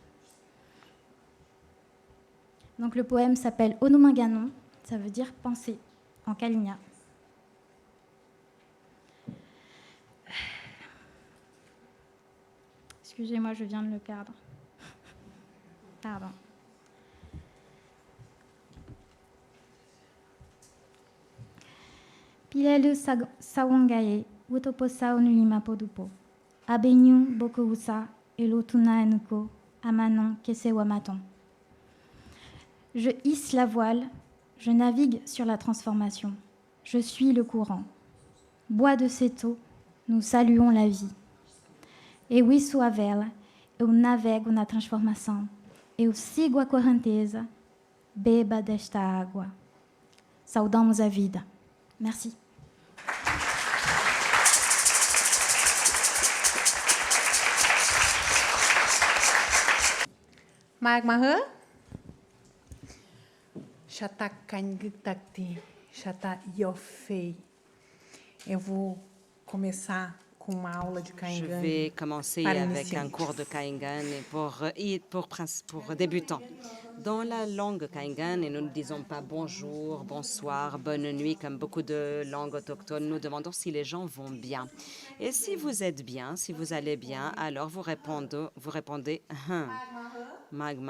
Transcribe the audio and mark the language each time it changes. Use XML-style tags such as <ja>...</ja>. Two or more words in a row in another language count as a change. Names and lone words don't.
<fr>Donc le poème s'appelle Onumaganon, ça veut dire penser en caligna. Excusez-moi, je viens de le perdre. Pardon.</fr> <kgp>Pilelu sawangaye, utoposa onulima podupo. Abenyu bokousa, elotuna enuko, amanon kesewamaton.</kgp> <fr>Je hisse la voile, je navigue sur la transformation. Je suis le courant. Bois de cette eau, nous saluons la vie.</fr> <pt>Eu isso a vela, eu navego na transformação. Eu sigo a correnteza, beba desta água. Saudamos a vida.</pt> <fr>Merci.</fr> <kgp>Magmahe? Chata Kangtakti, Chata Yofei.</kgp> <pt>Eu vou começar com uma aula de</pt> <fr>Je Kaingan. vais commencer avec un cours de Kaingan pour débutants. Dans la langue Kaingan, et nous ne disons pas bonjour, bonsoir, bonne nuit, comme beaucoup de langues autochtones, nous demandons si les gens vont bien. Et si vous êtes bien, si vous allez bien, alors vous répondez Magma.</fr>